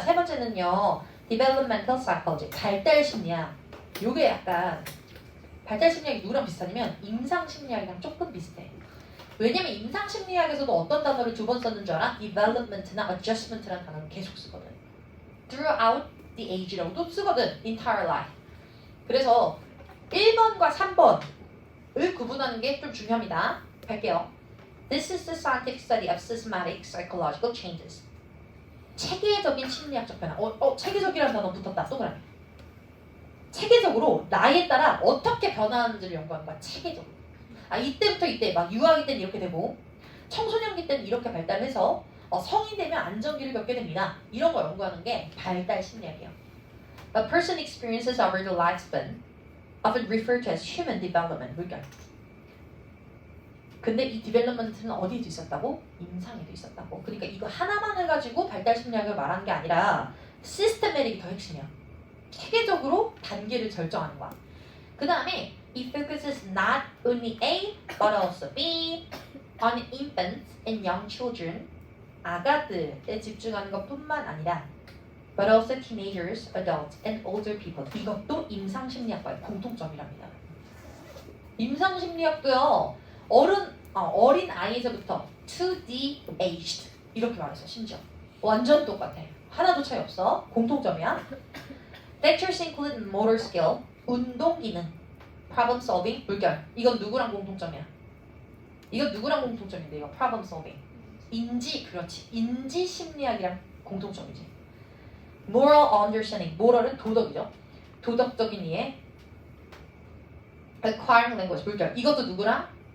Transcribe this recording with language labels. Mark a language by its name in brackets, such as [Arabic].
[Korean] 세 번째는요. Developmental Psychology, 발달 심리학. 요게 약간 발달 심리학이 누구랑 비슷하냐면 임상 심리학이랑 조금 비슷해. 왜냐면 임상심리학에서도 어떤 단어를 두 번 썼는 줄 알아? development나 adjustment라는 단어를 계속 쓰거든. [English] throughout the age [Korean] 라고도 쓰거든. [English] entire life. [Korean] 그래서 1번과 3번을 구분하는 게 좀 중요합니다. 갈게요. [English] This is the scientific study of systematic psychological changes. [Korean] 체계적인 심리학적 변화. 체계적이라는 단어 붙었다. 동그라미. 체계적으로 나이에 따라 어떻게 변화하는지를 연구하는 거야. 체계적으로. 이때부터 이때 막 유아기 때는 이렇게 되고 청소년기 때는 이렇게 발달해서 성인 되면 안정기를 겪게 됩니다. 이런 거 연구하는 게 발달 심리학이에요. [English] A person experiences over the lifespan, often referred to as human development. [Korean] 그러니까 근데 이 디벨롭먼트는 어디에도 있었다고? 임상에도 있었다고. 그러니까 이거 하나만을 가지고 발달 심리학을 말하는 게 아니라 시스테메릭이 더 핵심이야. 체계적으로 단계를 결정하는 거야. 그 다음에 [English] it focuses not only A but also B on infants and young children. [Korean] 아가들에 집중하는 것뿐만 아니라 [English] but also teenagers, adults, and older people. [Korean] 이것도 임상심리학과의 공통점이랍니다. 임상심리학도요. 어린 아이에서부터 [English] to the aged [Korean] 이렇게 말했어. 심지어 완전 똑같아. 하나도 차이 없어. 공통점이야. Factors include motor skill, 운동 기능, problem solving, 물결. 이건 누구랑 공통점이야? 이건 누구랑 공통점인데 이거 problem solving. 그렇지. 인지 심리학이랑 공통점이지. [English] Moral understanding. [Korean] moral은 도덕이죠. 도덕적인 이해. [English] Acquiring language. [Korean] 물결. 이것도 누구랑?